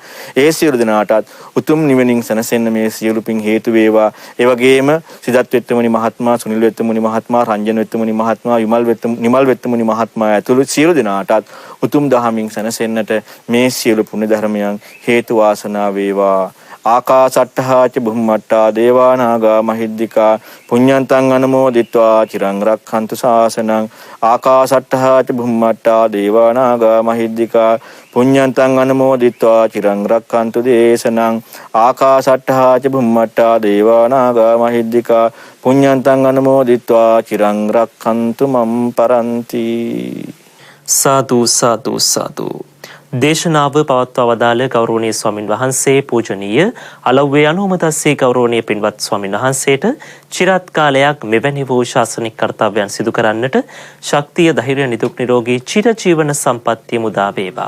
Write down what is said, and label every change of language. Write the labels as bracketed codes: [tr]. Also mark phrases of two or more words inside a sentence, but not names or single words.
[si] ඒ සියලු දෙනාටත් උතුම් නිවනින් සැනසෙන්න මේ සියලු පින් හේතු වේවා. ඒ වගේම සිදත් වෙත්තමුනි මහත්මයා, සුනිල් වෙත්තමුනි මහත්මයා, රංජන වෙත්තමුනි මහත්මයා, නිමල් වෙත්තමුනි මහත්මයා ඇතුළු සියලු දෙනාටත් උතුම් දහමින් සැනසෙන්නට මේ සියලු පුණ්‍ය ධර්මයන් හේතු වාසනා වේවා. [pi] ආකාසට්ඨා ච බුම්මට්ඨා දේවා නාග මහිද්దికා පුඤ්ඤන්තං අනුමෝදිත්වා චිරං රක්ඛන්තු ශාසනං. ආකාසට්ඨා ච බුම්මට්ඨා දේවා නාග මහිද්దికා පුඤ්ඤන්තං අනුමෝදිත්වා චිරං රක්ඛන්තු දේශනං. ආකාසට්ඨා ච බුම්මට්ඨා දේවා නාග මහිද්దికා පුඤ්ඤන්තං අනුමෝදිත්වා චිරං රක්ඛන්තු මම් පරන්ති. සාදු සාදු සාදු. [si] දේශනාව පවත්වා වදාළ ගෞරවනීය ස්වාමින් වහන්සේ පූජනීය අලව්වේ අනුමතස්සේ ගෞරවනීය පින්වත් ස්වාමින් වහන්සේට চিරාත් කාලයක් මෙවැනි වූ ශාසනික කර්තව්‍යයන් සිදු කරන්නට ශක්තිය ධෛර්ය නිදුක් නිරෝගී චිරජීවන සම්පන්නිය මුදා වේවා.